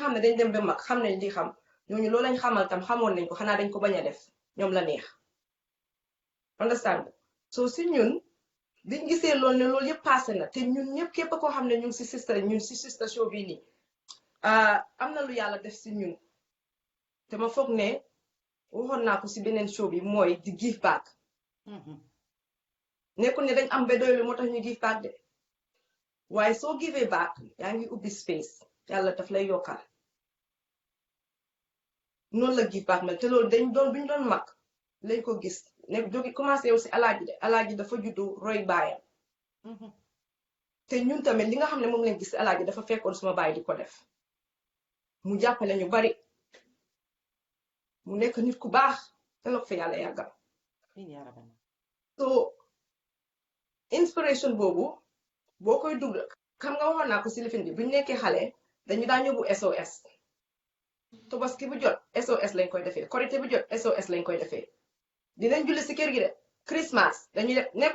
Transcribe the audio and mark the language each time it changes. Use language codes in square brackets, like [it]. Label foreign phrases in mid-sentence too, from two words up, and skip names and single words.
[wo] xam ne dañ dem ba mag xam nañ di xam ñooñu loolu lañ xamal tam xamoon nañ ko xanaa dañ ko bañ a def ñoom la neex understand so si ñun biñ gisee loolu ne loolu yëpp passé na te ñun ñëpp képp koo xam ne ñu ngi si sister show bii nii am na lu yàlla def si ñun te ma foog ne waxoon naa ko si beneen show bi mooy di [en] give back [wo] nekkul ne dañ am ba doylu moo tax ñu [en] give back [wo] de waaye soo [en] give back [wo] yaa ngi ubbi space yàlla daf lay yokkal noonu la [en] give back [wo] mel te loolu dañ doon buñ doon mag lañ ko gis ne jógi commencé yow si alaaji de alaaji dafa juddu roy baayam te ñun tamit li nga xam ne moom lañ gis si alaaji dafa fekkoon suma baay di ko def mu jàppale ñu bari mu nekk nit ku baax te la ko fa yàlla yàggal so inspiration boobu boo koy dugg xam nga waxoon naa ko si lifin bi buñ nekkee xale dañu daan yóbbu SOS Tabaski bu jot SOS lañ koy defee Korité bu jot SOS lañ koy defee dinañ julli si kër gi de Christmas dañuy def nekkuñ